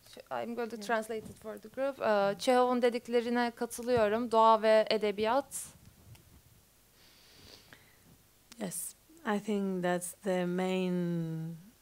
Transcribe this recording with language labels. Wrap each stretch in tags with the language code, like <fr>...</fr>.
<en>I'm going to translate it for the group.</en> <tr>Çehov'un dediklerine katılıyorum. Doğa ve edebiyat.</tr> <en>yes, I think that's the main.</en>